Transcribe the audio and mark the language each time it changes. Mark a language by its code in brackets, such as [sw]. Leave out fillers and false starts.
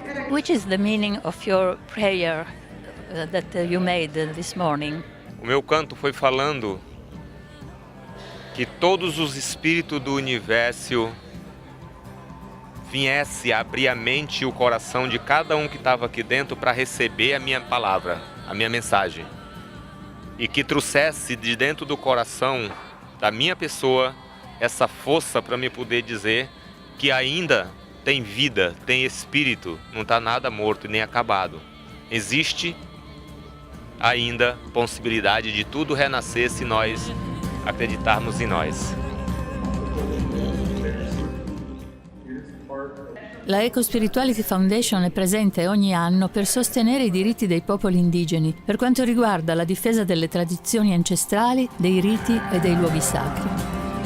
[en] Which is the meaning of your prayer that you made this morning? [pt] O meu canto foi falando que todos os espíritos do universo viessem abrir a mente e o coração de cada um que estava aqui dentro para receber a minha palavra, a minha mensagem. E que trouxesse de dentro do coração da minha pessoa essa força para me poder dizer que ainda tem vida, tem espírito, não está nada morto nem acabado. existe ainda possibilidade de tudo renascer se nós acreditarmos em nós. [it] La Ecospirituality Foundation è presente ogni anno per sostenere i diritti dei popoli indigeni per quanto riguarda la difesa delle tradizioni ancestrali, dei riti e dei luoghi sacri.